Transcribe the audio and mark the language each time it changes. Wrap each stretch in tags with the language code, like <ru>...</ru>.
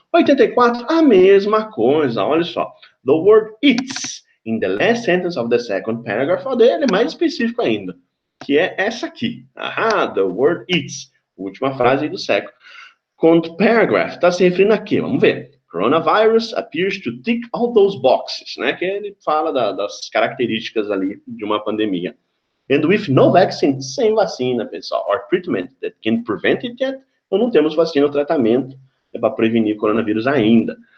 <pt>84, a mesma coisa, olha só.</pt> <en>The word it's in the last sentence of the second paragraph,</en> <pt>dele é mais específico ainda, que é essa aqui.</pt> <en>The word it's,</en> <pt>última frase do século. Quando paragraph está se referindo a quê? Vamos ver.</pt> <en>Coronavirus appears to tick all those boxes, né?</en> <pt>Que ele fala das características ali de uma pandemia.</pt> <en>And with no vaccine,</en> <pt>sem vacina, pessoal,</pt> <en>or treatment that can prevent it yet,</en> <pt>então não temos vacina ou tratamento para prevenir o coronavírus ainda.</pt>